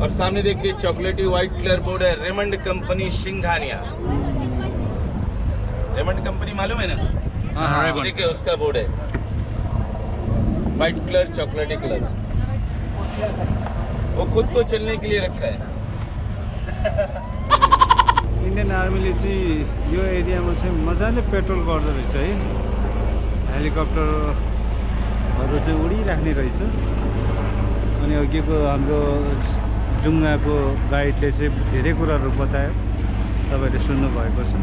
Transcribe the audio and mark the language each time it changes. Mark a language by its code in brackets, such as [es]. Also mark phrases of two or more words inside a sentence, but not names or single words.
[hi] और सामने देखिए [en] chocolatey white colour board [hi] है, रेमंड कंपनी सिंघानिया। रेमंड कंपनी मालूम है ना? हाँ, देखिए उसका बोर्ड है, [en] white colour chocolatey colour. [hi] वो खुद को चलने के लिए रखा है। [ne] इन्डियन आर्मीले चाहिँ यो एरियामा चाहिँ मजाले पेट्रोल गर्दो रहेछ है। हेलिकप्टरहरू चाहिँ उडिराख्ने रहेछ। अनि अघिको हाम्रो डुङ्गाको गाइडले चाहिँ धेरै कुराहरू बतायो, तपाईँहरूले सुन्नुभएको छ।